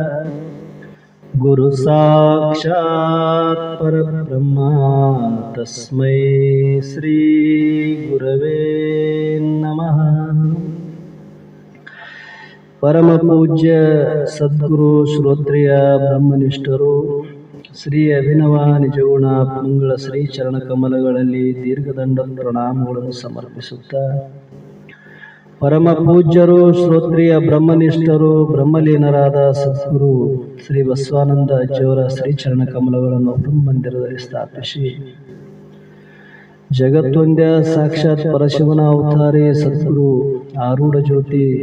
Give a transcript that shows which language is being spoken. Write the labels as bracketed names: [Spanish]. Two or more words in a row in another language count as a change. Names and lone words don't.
[Sanskrit] गुरु साक्षात् परब्रह्म तस्मै श्री गुरवे नमः। [Kannada] ಪರಮ ಪೂಜ್ಯ ಸದ್ಗುರು ಶ್ರೋತ್ರಿಯ ಬ್ರಹ್ಮನಿಷ್ಠರು ಶ್ರೀ ಅಭಿನವ ನಿಜಗುಣ ಮಂಗಳ ಶ್ರೀ ಚರಣ ಕಮಲಗಳಲ್ಲಿ ದೀರ್ಘದಂಡ ಪ್ರಣಾಮಗಳನ್ನು ಸಮರ್ಪಿಸುತ್ತಾ ಪರಮ ಪೂಜ್ಯರು ಶ್ರೋತ್ರಿಯ ಬ್ರಹ್ಮನಿಷ್ಠರು ಬ್ರಹ್ಮಲೀನರಾದ ಸದ್ಗುರು ಶ್ರೀ ಬಸವಾನಂದ ಅಜ್ಜಿಯವರ ಶ್ರೀ ಚರಣ ಕಮಲಗಳನ್ನು ಬ್ರಹ್ಮಮಂದಿರದಲ್ಲಿ ಸ್ಥಾಪಿಸಿ ಜಗತ್ತೊಂದೇ ಸಾಕ್ಷಾತ್ ಪರಶಿವನ ಅವತಾರಿ ಸದ್ಗುರು ಆರೂಢ ಜ್ಯೋತಿ